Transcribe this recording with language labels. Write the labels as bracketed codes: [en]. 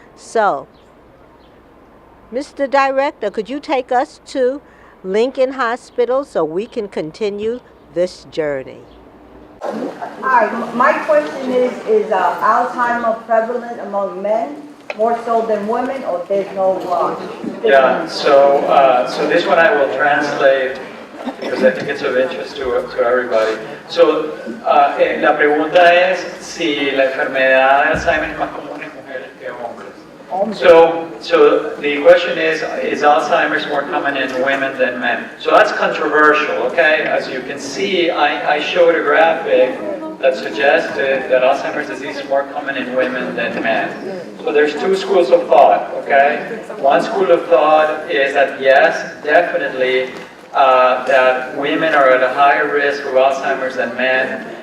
[en] So, Mr. Director, could you take us to Lincoln Hospital so we can continue this journey? Hi, my question is Alzheimer prevalent among men more so than women, or there's no Yeah, so this one I will translate because I think it's of interest to everybody. [es] So, la pregunta es si la enfermedad de Alzheimer es más común en mujeres que hombres. [en] So the question is Alzheimer's more common in women than men? So that's controversial, okay? As you can see, I showed a graphic that suggested that Alzheimer's disease is more common in women than men. So there's two schools of thought, okay? One school of thought is that yes, definitely, that women are at a higher risk of Alzheimer's than men.